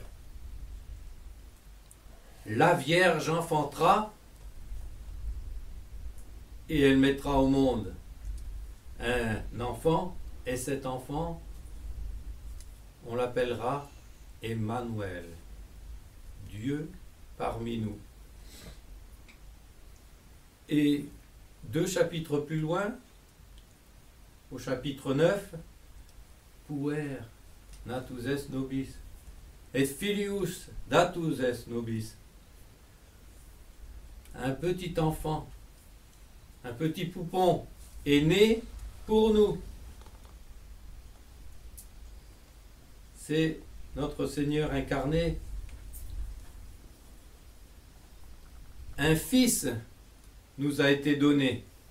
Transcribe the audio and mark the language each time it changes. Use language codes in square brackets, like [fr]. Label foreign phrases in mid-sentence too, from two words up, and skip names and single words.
[fr] La Vierge enfantera et elle mettra au monde un enfant, et cet enfant, on l'appellera Emmanuel, Dieu parmi nous. Et 2 chapitres plus loin, au chapitre 9, [la] Puer natus est nobis, et filius datus est nobis. [fr] Un petit enfant, un petit poupon est né pour nous. C'est notre Seigneur incarné. Un fils nous a été donné.